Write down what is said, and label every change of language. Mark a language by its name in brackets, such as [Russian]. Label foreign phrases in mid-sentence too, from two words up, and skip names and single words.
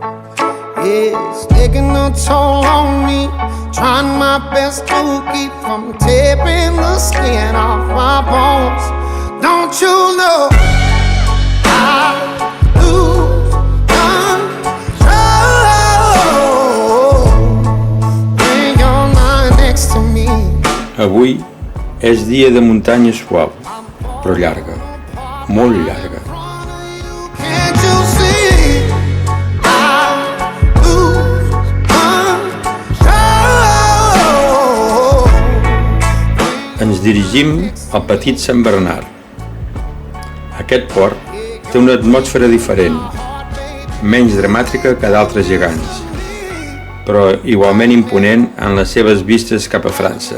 [English] It's taking a toll on me, trying my best to keep from tearing the skin off my bones. Don't you know I lose control when you're not next to me? [Catalan] Avui és dia de muntanya suau, però llarga, molt llarga. [English] Can't you see I lose control? [Catalan] Ens dirigim al petit Sant Bernat. Aquest port té una atmosfera diferent, menys dramàtica que d'altres gegants, però igualment imponent en les seves vistes cap a França.